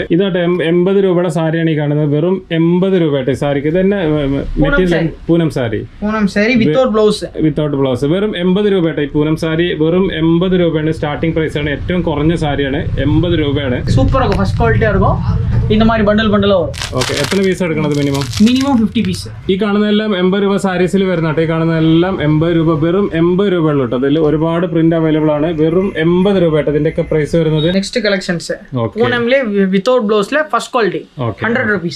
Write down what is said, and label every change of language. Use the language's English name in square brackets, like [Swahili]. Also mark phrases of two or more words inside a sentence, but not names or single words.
[Malayalam] ഇതാട്ടെ 80 രൂപയുടെ സാരിയാണ് ഈ കാണുന്നത്. വെറും 80 രൂപ ആട്ടെ സാരിക്ക്. ഇത് തന്നെ മെറ്റീരിയൽ പൂനം സാരി [English] without blouse. [Malayalam] വെറും 80 രൂപ ആട്ടെ ഈ പൂനം സാരി. വെറും 80 രൂപയാണ് [English] starting price [Malayalam] ആണ്. ഏറ്റവും കുറഞ്ഞ സാരിയാണ്, 80 രൂപയാണ്. സൂപ്പർ ആക്കും, [English] first quality [Malayalam] ആയിരിക്കും. [Tamil] இந்த மாதிரி பண்டல் பண்டலா வரும். [Malayalam] ഓക്കെ, എത്ര പീസ് എടുക്കണത് മിനിമം? മിനിമം 50 പീസ്. ഈ കാണുന്നതെല്ലാം 80 രൂപ സാരീസിൽ വരുന്നട്ടെ. ഈ കാണുന്നതെല്ലാം 80 രൂപ. വെറും 80 രൂപ ഉള്ളൂ കേട്ടോ. അതിൽ ഒരുപാട് [English] print available [Malayalam] ആണ്. വെറും 80 രൂപ കേട്ടോ. ഇതിന്റെ ഒക്കെ പ്രൈസ് വരുന്നത്. [English] next collections [Malayalam] പൂനംലെ വിത്തൗട്ട് ബ്ലൗസിലെ [English] first quality 100 rupees.